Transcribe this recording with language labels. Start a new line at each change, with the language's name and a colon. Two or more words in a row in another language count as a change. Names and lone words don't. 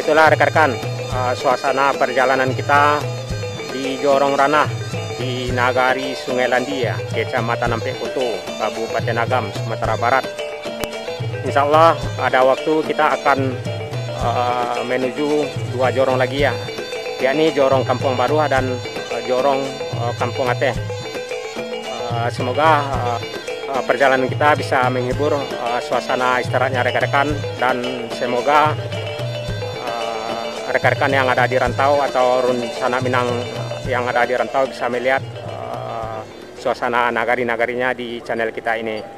Indonesian: itulah rekan-rekan suasana perjalanan kita di Jorong Ranah di Nagari Sungai Landia, Kecamatan Nampekoto, Kabupaten Agam, Sumatera Barat. Insya Allah ada waktu kita akan menuju 2 jorong lagi ya, yakni Jorong Kampung Baruah dan Jorong Kampung Ateh. Semoga perjalanan kita bisa menghibur suasana istirahatnya rekan-rekan, dan semoga rekan-rekan yang ada di rantau atau Sanak Minang yang ada di rantau bisa melihat suasana nagari-nagarinya di channel kita ini.